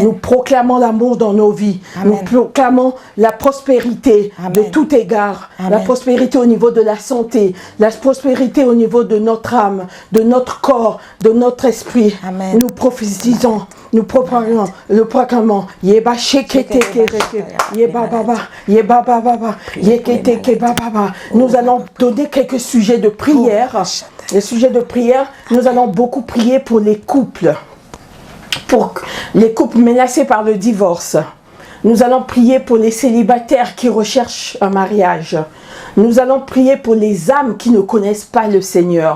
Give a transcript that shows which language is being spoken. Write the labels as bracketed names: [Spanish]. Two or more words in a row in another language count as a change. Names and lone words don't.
[French] Nous proclamons l'amour dans nos vies. Amen. Nous proclamons la prospérité. Amen. De tout égard. Amen. La prospérité au niveau de la santé. La prospérité au niveau de notre âme, de notre corps, de notre esprit. Amen. Nous prophétisons nous proclamons, Yeba shekete kereke, Yeba baba, Yeba baba, Yekete kebaba. Nous allons donner quelques sujets de prière. Les sujets de prière, nous allons beaucoup prier pour les couples menacés par le divorce. Nous allons prier pour les célibataires qui recherchent un mariage. Nous allons prier pour les âmes qui ne connaissent pas le Seigneur.